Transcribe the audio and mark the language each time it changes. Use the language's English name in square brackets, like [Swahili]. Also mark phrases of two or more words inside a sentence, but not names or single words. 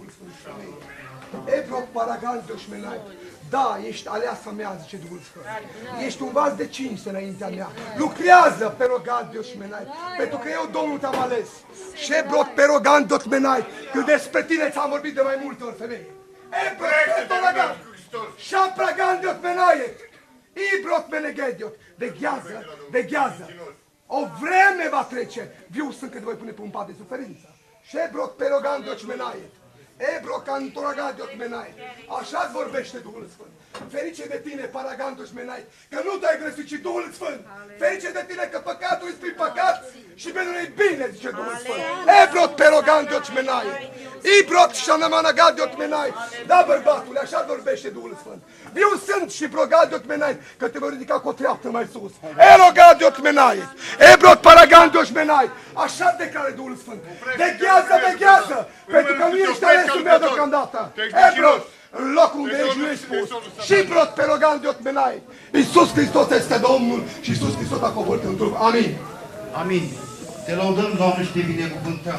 [Romanian] Ebro paragandiot menaie. Da, ești aleasa mea, zice Duhul Sfânt. Ești un vas de cinste înaintea mea. Lucrează, perogandios menai, pentru că eu, Domnul, te-am ales. Shebrot perogandios menai, că despre tine ți-am vorbit de mai multe ori, femeie. Ebrot perogandios, shapragandios menai, ibrot menegediot, veghează. O vreme va trece, viu sunt că te voi pune pe un pat de suferință. Shebrot perogandios menai. Ebro cantoragadiot menai. Așa vorbește Duhul Sfânt. Ferice de tine, paragantos menai, că nu te-ai grăsit, ci Duhul Sfânt. Ferice de tine că păcatul este prin păcat și pentru noi bine, zice Duhul Sfânt. Ebrot perogandiot menai. Ibrot shanamanagadot menai. Da, bărbatule, așa vorbește Duhul Sfânt. Viu sunt și progadiot menai, că te voi ridica cu o treaptă mai sus. Erogadiot menai. Ebrot paragandiot menai. Așa declară Duhul Sfânt. Veghează, pentru că nu ești alesul meu deocamdată. Ebrot, în locul unde ești nu ești spus. Și brot perogandiot menai. Iisus Hristos este Domnul și Iisus Hristos a coborât în trup. Amin. Amin. Te laudăm, Doamne, și te binecuvântăm.